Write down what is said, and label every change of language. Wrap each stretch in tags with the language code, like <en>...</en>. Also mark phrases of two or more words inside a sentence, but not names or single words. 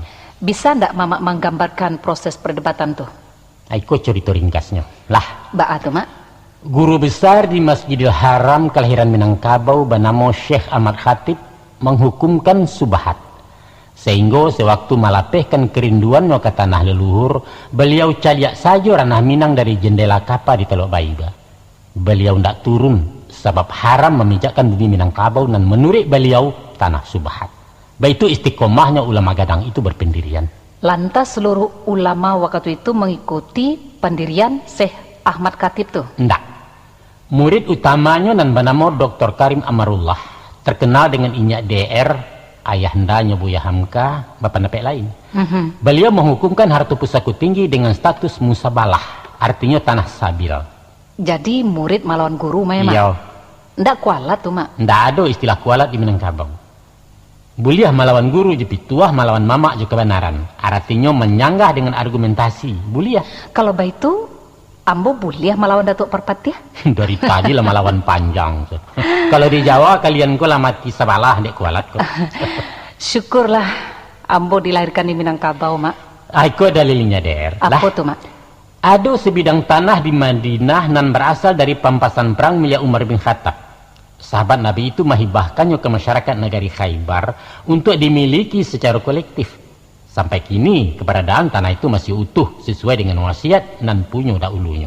<id>Bisa ndak Mama menggambarkan proses perdebatan tuh? Aiko cerita ringkasnya. Lah, Tuh, Mak. guru besar di Masjidil Haram kelahiran Minangkabau bernama Syekh Ahmad Khatib menghukumkan subhat. Sehingga sewaktu malapehkan kerinduannya ke tanah leluhur, beliau caliak saja ranah Minang dari jendela kapa di Teluk Baiba. Beliau ndak turun sebab haram memijakkan bumi Minangkabau dan menurut beliau tanah subhat. Baitu istiqomahnya ulama Gadang itu berpendirian. Lantas seluruh ulama waktu itu mengikuti pendirian Syekh Ahmad Khatib tuh? Ndak. Murid utamanya dan bernama Dr. Karim Amarullah, terkenal dengan Inyak DR, ayahandanya Buya Hamka, bapak napek lain. Beliau menghukumkan harta pusaka tinggi dengan status musabalah, artinya tanah sabil. Jadi murid melawan guru memang? Iya. Ndak kualat tuh, Mak? Ndak ada istilah kualat di Minangkabau. Buliah melawan guru, jepituah melawan mamak juga kebenaran. Artinya menyanggah dengan argumentasi. Buliah.</id> <min>Kalau baitu, ambo buliah melawan Datuk Perpatiah? Dari tadi lah melawan panjang. Kalau di Jawa kalian kok lah mati sabalah dek kualat kok.</min> <id>Syukurlah ambo dilahirkan di Minangkabau, Mak. Aku dalilnya der. Apa tuh, Mak? Ada sebidang tanah di Madinah nan berasal dari pampasan perang milik Umar bin Khattab. Sahabat Nabi itu menghibahkannya ke masyarakat negari Khaybar untuk dimiliki secara kolektif. Sampai kini keberadaan tanah itu masih utuh sesuai dengan wasiat nan punya dahulunya.</id>